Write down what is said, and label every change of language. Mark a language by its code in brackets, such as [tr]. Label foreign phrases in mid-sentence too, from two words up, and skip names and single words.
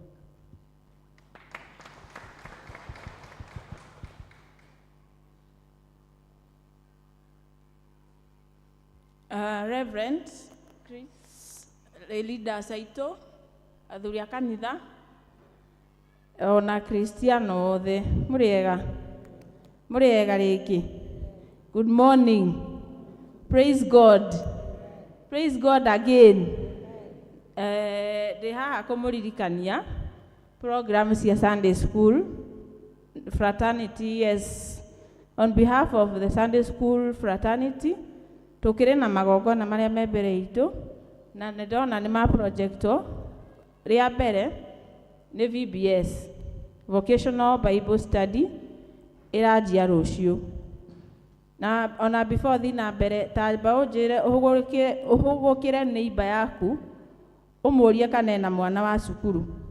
[ki] Reverend Chris, leaders aitũ, athuri a kanitha, ona Kristiano othe, mũrĩega rĩngĩ. [en] Good morning. Praise God. Praise God again. [ki] Ndĩ haha kũmũririkania program cia [en] Sunday school fraternity. Yes, on behalf of the Sunday school fraternity [ki] tukĩrĩ na magongona marĩa me mbere itũ na ndona nĩ ma projecto. Rĩa mbere nĩ VBS, [en] Vocational Bible Study, [ki] ĩranjia rũciũ. Na ona before thi na mbere tamba ũnjĩre ũhũgũkĩre neighbor yaku ũmũrie kana ena mwana wa cukuru.